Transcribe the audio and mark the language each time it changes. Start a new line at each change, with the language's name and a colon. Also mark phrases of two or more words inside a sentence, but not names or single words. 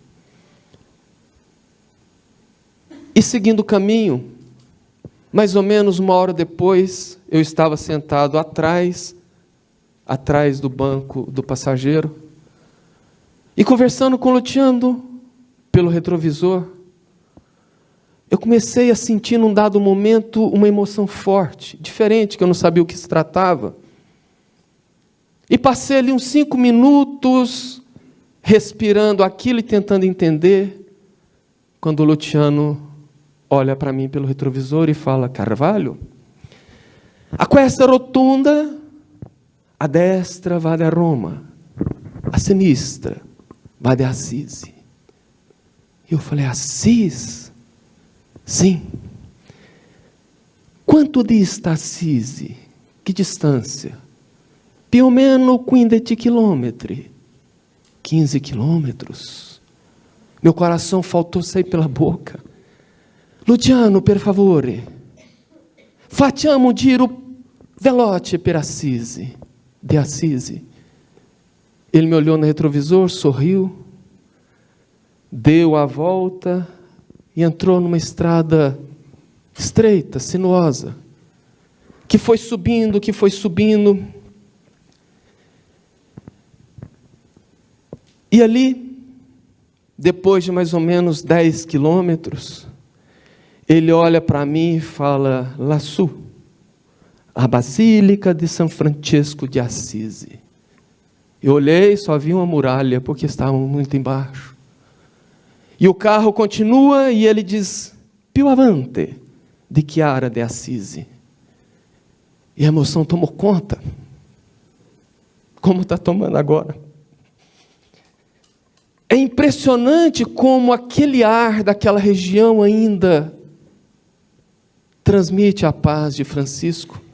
Portuguese: E seguindo o caminho, mais ou menos uma hora depois, eu estava sentado atrás do banco do passageiro, e conversando com o Luciano pelo retrovisor, eu comecei a sentir num dado momento uma emoção forte, diferente, que eu não sabia o que se tratava. E passei ali uns 5 minutos respirando aquilo e tentando entender, quando o Luciano olha para mim pelo retrovisor e fala: Carvalho,
Italian: a questa rotonda, a destra vade a Roma, a sinistra vade a Assisi.
Portuguese: E eu falei: Assis? Sim.
Italian: Quanto dista Assisi?
Portuguese: Que distância?
Italian: Più o meno 15 chilometri.
Portuguese: 15 quilômetros. Meu coração faltou sair pela boca.
Italian: Luciano, per favore, facciamo un giro veloce per Assisi,
Portuguese: de Assisi. Ele me olhou no retrovisor, sorriu, deu a volta e entrou numa estrada estreita, sinuosa, que foi subindo. E ali, depois de mais ou menos 10 quilômetros, ele olha para mim e fala: Laçu, a Basílica de São Francisco de Assisi. Eu olhei, só vi uma muralha, porque estavam muito embaixo. E o carro continua e ele diz:
Italian: Più avanti di Chiara de Assisi.
Portuguese: E a emoção tomou conta, como está tomando agora. É impressionante como aquele ar daquela região ainda transmite a paz de Francisco.